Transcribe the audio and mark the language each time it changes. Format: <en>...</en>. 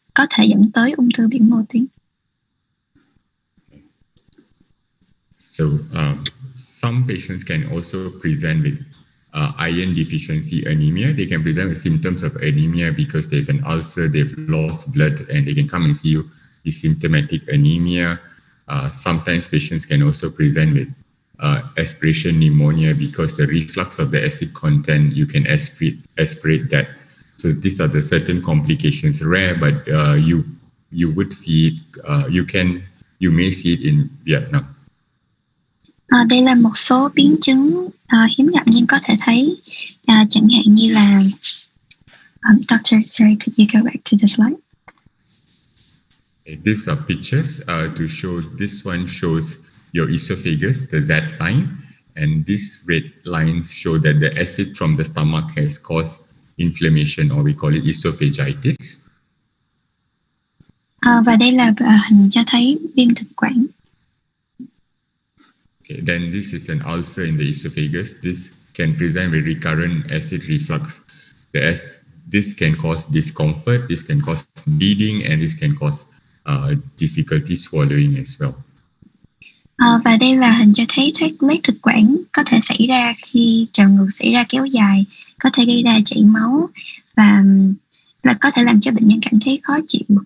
<vi>có thể dẫn tới ung thư biểu mô tuyến.</vi> <en>So some patients can also present with iron deficiency anemia. They can present with symptoms of anemia because they have an ulcer, they've lost blood, and they can come and see you with symptomatic anemia. Sometimes patients can also present with aspiration pneumonia because the reflux of the acid content, you can aspirate that. So these are the certain complications, rare, but you would see it. You may see it in Vietnam.</en> <vi>Đây là một số biến chứng hiếm gặp nhưng có thể thấy, chẳng hạn như là</vi> <en>Doctor, sorry, could you go back to the slide? These are pictures to show. This one shows your esophagus, the Z line, and these red lines show that the acid from the stomach has caused inflammation, or we call it esophagitis.</en> <vi>Và đây là hình cho thấy viêm thực quản.</vi> <en>Okay, then this is an ulcer in the esophagus. This can present with recurrent acid reflux. This can cause discomfort, this can cause bleeding, and this can cause difficulty swallowing as well.</en> <vi>Và đây là hình cho thấy loét thực quản có thể xảy ra khi trào ngược xảy ra kéo dài, có thể gây ra chảy máu và là có thể làm cho bệnh nhân cảm thấy khó chịu.</vi>